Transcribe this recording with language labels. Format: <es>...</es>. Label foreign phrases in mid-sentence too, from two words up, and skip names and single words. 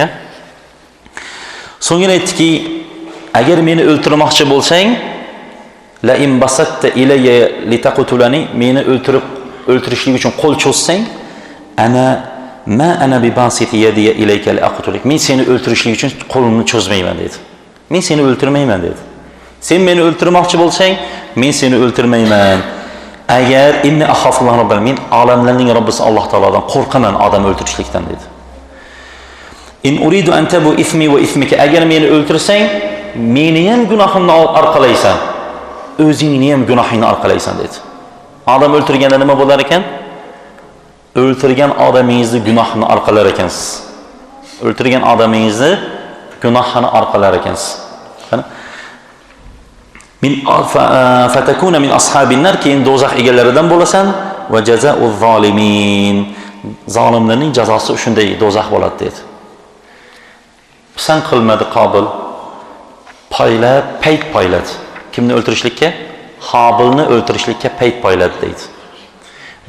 <uz>So'ngra aytdiki, agar meni o'ltirmoqchi bo'lsang,</uz> <ar>لئن بسطت إلي لتقتلني,</ar> <uz>meni o'ltirishlik uchun qo'l cho'zsang,</uz> <ar>أنا بباسط يدي إليك لأقتلك.</ar> <uz>Men seni o'ltirishlik uchun qo'limni cho'zmayman dedi. Men seni o'ltirmayman dedi. Sen meni o'ltirmoqchi bo'lsang, men seni o'ltirmayman. Agar</uz> <ar>إني أخاف الله رب,</ar> <uz>men olamlarning Robbisi Alloh taolodan qo'rqaman odam o'ltirishlikdan dedi.</uz> <ar>إن أريد أن تبوء إثمي وإثمك,</ar> <uz>agar meni o'ltirsang, meni ham gunohimni orqalaysan, o'zingni ham gunohingni orqalaysan dedi. Odam o'ltirganda nima bo'lar ekan? O'ltirgan odamingizni gunohini orqalar ekansiz. O'ltirgan odamingizni gunohini orqalar ekansiz. Qani?</uz> <ar>من فتكونا من أصحاب النار,</ar> <uz>keyin do'zax egalaridan bo'lasan</uz> <ar>وجزاء الظالمين.</ar> <uz>Zolimlarning jazosi shunday do'zax bo'ladi dedi. Pisand qilmadi Qobil. Payt poyladi. Kimni o'ltirishlikka? Qobilni o'ltirishlikka payt poyladi deydi.</uz>